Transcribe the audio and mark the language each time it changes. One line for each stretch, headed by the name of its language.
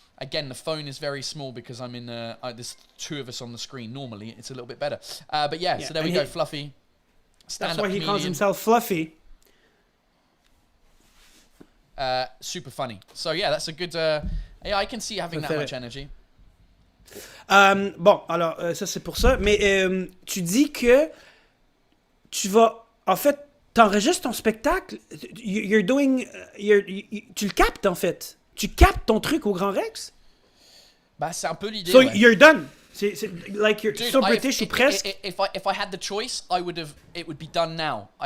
English: Again, the phone is very small because I'm in. There's 2 of us on the screen. Normally, it's a little bit better. But yeah, so there we go. Fluffy. That's why he calls himself Fluffy. Super funny. So yeah, that's a good. Yeah, I can see you having that much energy.
French: Bon, alors ça c'est pour ça. Mais tu dis que tu vas, en fait, t'enregistres ton spectacle. Tu le captes en fait. Tu captes ton truc au Grand Rex. Bah c'est un peu l'idée.
English: So
French: ouais.
English: you're done.
French: C'est
English: like you're so British
French: ou presque.
English: If I had the choice, it would be done now.